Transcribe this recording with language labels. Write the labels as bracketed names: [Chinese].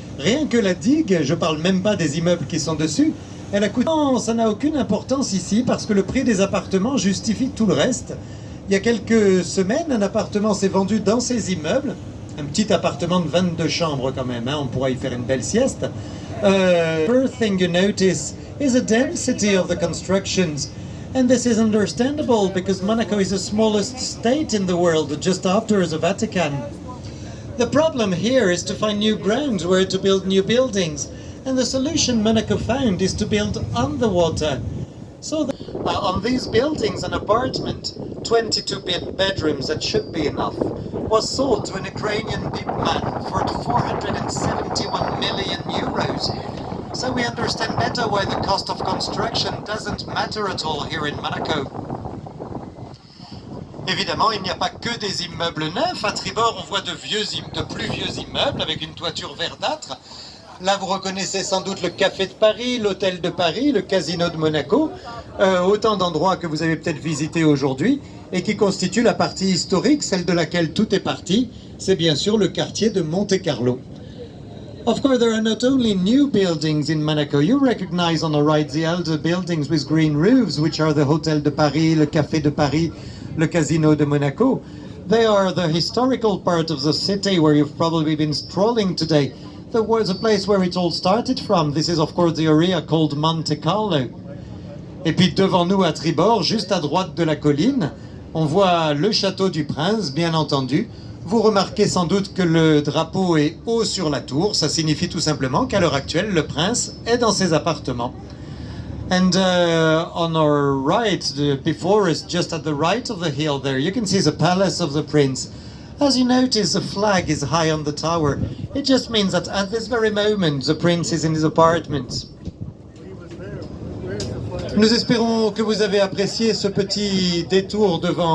[French] Rien que la digue, je parle même pas des immeubles qui sont dessus, elle a coûté... Non, ça n'a aucune importance ici parce que le prix des appartements justifie tout le reste. Il y a quelques semaines, un appartement s'est vendu dans ces immeubles, un petit appartement de 22 chambres quand même, hein, on pourra y faire une belle sieste. [English] First thing you notice is the density of the constructions, and this is understandable because Monaco is the smallest state in the world, just after the Vatican. The problem here is to find new grounds where to build new buildings, and the solution Monaco found is to build on the water. So on these buildings, an apartment, 22 bedrooms, that should be enough, was sold to an Ukrainian big man for 471 million euros. So we understand better why the cost of construction doesn't matter at all here in Monaco. [French] Évidemment, il n'y a pas que des immeubles neufs. À tribord, on voit de plus vieux immeubles avec une toiture verdâtre. Là, vous reconnaissez sans doute le Café de Paris, l'Hôtel de Paris, le Casino de Monaco, autant d'endroits que vous avez peut-être visités aujourd'hui et qui constituent la partie historique, celle de laquelle tout est parti. C'est bien sûr le quartier de Monte-Carlo. [English] Of course, there are not only new buildings in Monaco. You recognize on the right the elder buildings with green roofs, which are the Hôtel de Paris, le Café de Paris, le Casino de Monaco. They are the historical part of the city where you've probably been strolling today. There was a place where it all started from. This is of course the area called Monte Carlo. [French] Et puis devant nous à tribord, juste à droite de la colline, on voit le château du prince, bien entendu. Vous remarquez sans doute que le drapeau est haut sur la tour. Ça signifie tout simplement qu'à l'heure actuelle, le prince est dans ses appartements. [English] And on our right, before us, just at the right of the hill there, you can see the palace of the prince. As you notice, the flag is high on the tower. It just means that at this very moment, the prince is in his apartment. [French] Nous espérons que vous avez apprécié ce petit détour devant